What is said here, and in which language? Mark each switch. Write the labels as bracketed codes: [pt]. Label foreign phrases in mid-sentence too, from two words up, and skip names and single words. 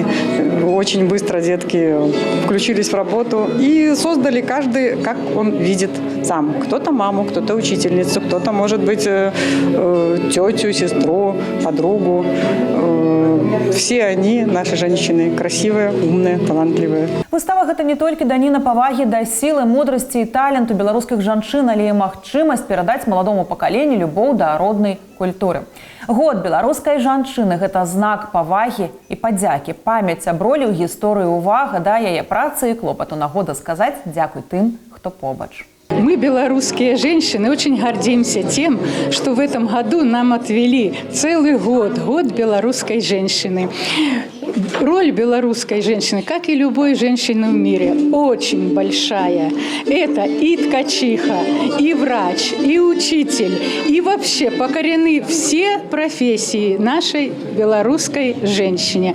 [ru] Очень быстро детки включились в работу и создали каждый, как он видит сам. Кто-то маму, кто-то учительницу, кто-то, может быть, тетю, сестру, подругу. Все они, наши женщины, красивые, умные, талантливые. [be] Выстава – гэта не толькі даніна павагі да сілы, мудрасці і таленту беларускіх жанчын, але і магчымасць перадаць маладому пакаленню любоў да роднай культуры. Год беларускай жанчыны – гэта знак павагі і падзякі, памяць аб ролі ў гісторыі, увага да яе працы і клопату. Нагода сказаць дзякуй тым, хто побач. [ru] Мы, белорусские женщины, очень гордимся тем, что в этом году нам отвели целый год, год белорусской женщины. Роль белорусской женщины, как и любой женщины в мире, очень большая. Это и ткачиха, и врач, и учитель, и вообще покорены все профессии нашей белорусской женщине.